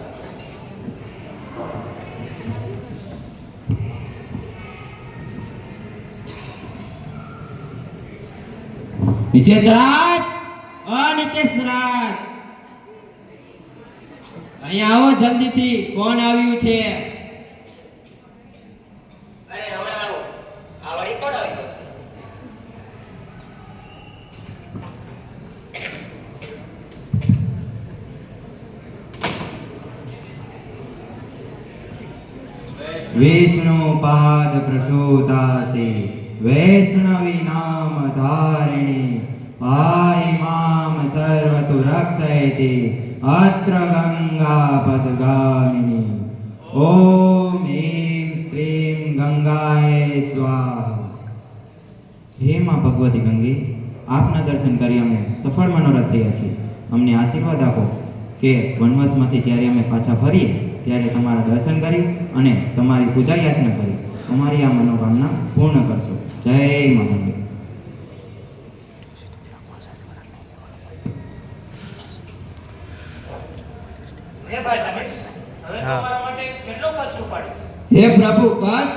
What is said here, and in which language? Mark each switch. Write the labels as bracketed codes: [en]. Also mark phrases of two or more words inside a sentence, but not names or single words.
[gu] નિષેધરાજ, નિષેધરાજ, અહીંયા આવો જલ્દીથી. કોણ આવ્યું છે? અરે હમણાં આ વળી કોણ આવ્યું છે? [sa] विष्णु पाद प्रसूतासे वैष्णवी नाम धारिणी पाहि माम सर्वतु रक्षयति अत्र गंगा पदगामिनी ओम ऐं श्रीं गंगाए स्वाहा. [hi] हे मां भगवती गंगे, [gu] આપના દર્શન કરી અમે સફળ મનોરથ થયા છીએ. અમને આશીર્વાદ આપો કે વનવાસમાંથી જ્યારે અમે પાછા ફરીએ ત્યારે તમારા દર્શન કરી અને તમારી પૂજા યાચના કરી અમારી આ મનોકામના પૂર્ણ કરશો. જય મા ગંગે. હે પ્રભુ, કષ્ટ?